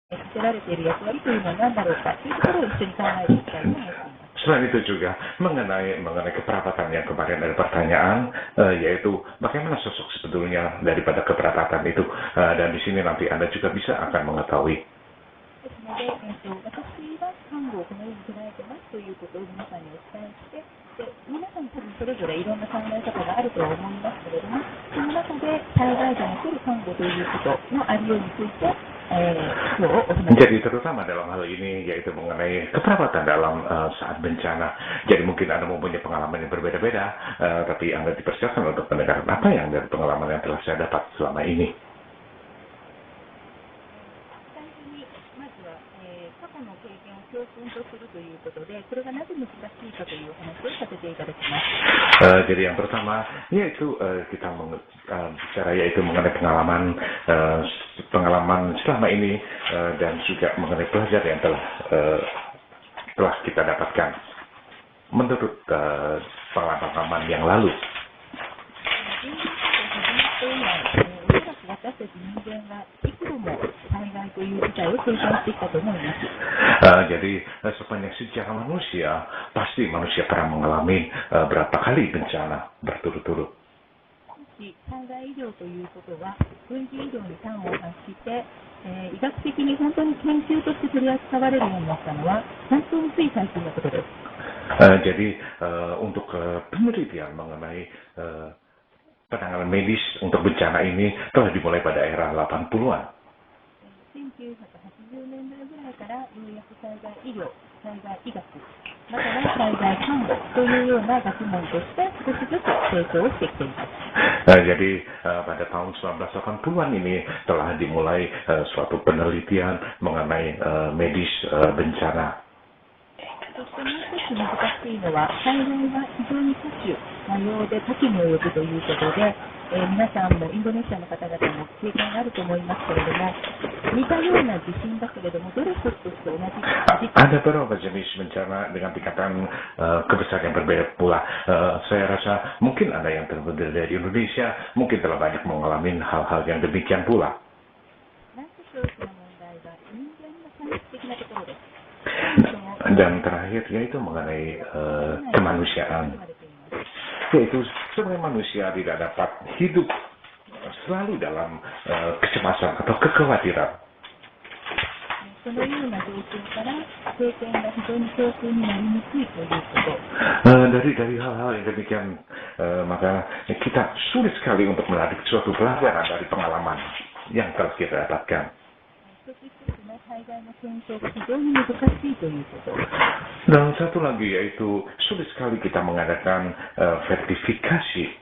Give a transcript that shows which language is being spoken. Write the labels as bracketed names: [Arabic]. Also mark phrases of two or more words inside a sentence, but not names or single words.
[Japanese] 課せられている役割というのは何だろうかというところを一緒に考えていきたいと思っています。 [Indonesian] Selain itu juga mengenai keperabatan yang kemarin ada pertanyaan, yaitu bagaimana sosok sebetulnya daripada keperabatan itu, dan di sini nanti Anda juga bisa akan mengetahui. [Japanese] ですので、私は看護をこのように捉えてますということを皆さんにお伝えして、で皆さん多分それぞれいろんな考え方があるとは思いますけれども、その中で災害時に来る看護ということのありようについて、今日お話し [Indonesian] Jadi terutama dalam hal ini yaitu mengenai keperawatan dalam saat bencana. Jadi mungkin Anda mempunyai pengalaman yang berbeda-beda, tapi Anda dipersilakan untuk mendengar apa yang dari pengalaman yang telah saya dapat selama ini. [Japanese] 最初にまずは、過去の経験を教訓とするということで、これがなぜ難しいかというお話をさせていただきます。 [Indonesian] Jadi yang pertama yaitu kita bicara yaitu mengenai pengalaman selama ini dan juga mengenai pelajaran yang telah kita dapatkan menurut pengalaman yang lalu. [Japanese] 私たち人間が幾度も災害という事態を経験してきたと思います。 [Indonesian] Jadi sepanjang sejarah manusia, pasti manusia pernah mengalami berapa kali bencana berturut-turut. [Japanese] 災害医療ということは軍事医療に端を発して、医学的に本当に研究として取り扱われるようになったのは本当につい最近のことです。 [Indonesian] Jadi untuk penelitian mengenai penanganan medis untuk bencana ini telah dimulai pada era 80-an. [Japanese] 1980 年代ぐらいからようやく災害医療、災害医学、または災害看護というような学問として少しずつ成長をしてきています。 [Indonesian] Jadi pada tahun 1980-an ini telah dimulai suatu penelitian mengenai medis bencana. [Japanese] そしてもう一つ難しいのは災害は非常に多種多様で多岐に及ぶということで、皆さんもインドネシアの方々も経験があると思いますけれども、似たような地震だけれどもどれ一つとして同じ [Indonesian] Ada beberapa jenis bencana dengan tingkatan kebesaran yang berbeda pula. Saya rasa mungkin Anda yang terdiri dari Indonesia mungkin telah banyak mengalami hal-hal yang demikian pula. [Japanese] なんと大きな問題は人間の本質的なところです。 [Indonesian] Dan terakhir yaitu mengenai kemanusiaan, yaitu sebagai manusia tidak dapat hidup selalu dalam kecemasan atau kekhawatiran. [Japanese] そのような状況から経験が非常に教訓になりにくいということ。 [Indonesian] Dari hal-hal yang demikian, maka kita sulit sekali untuk menarik suatu pelajaran dari pengalaman yang telah kita dapatkan. Dan satu lagi yaitu sulit sekali kita mengadakan verifikasi.